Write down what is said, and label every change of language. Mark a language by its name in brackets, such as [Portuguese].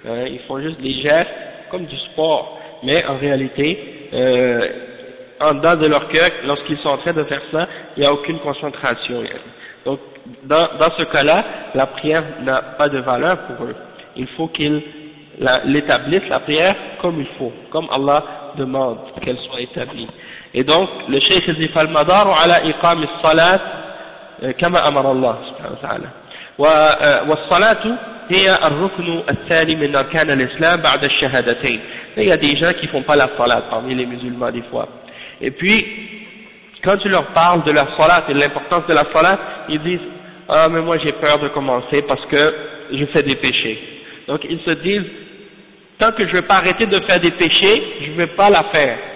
[French] Ils font juste des gestes comme du sport, mais en réalité en dedans de leur cœur, lorsqu'ils sont en train de faire ça, il n'y a aucune concentration. Donc dans ce cas-là, la prière n'a pas de valeur pour eux. Il faut qu'ils l'établissent la prière comme il faut, comme Allah demande qu'elle soit établie. Et donc, le cheikh dit [Arabic] فالمدار على إقام الصلاة كما أمر الله سبحانه وتعالى. والصلاة هي الركن الثاني من أركان الإسلام بعد الشهادتين. [French] Il y a des gens qui font pas la salat parmi les musulmans des fois. Et puis, quand tu leur parles de la salat et de l'importance de la salat, ils disent ah mais moi j'ai peur de commencer parce que je fais des péchés. Donc ils se disent tant que je ne vais pas arrêter de faire des péchés, je ne vais pas la faire.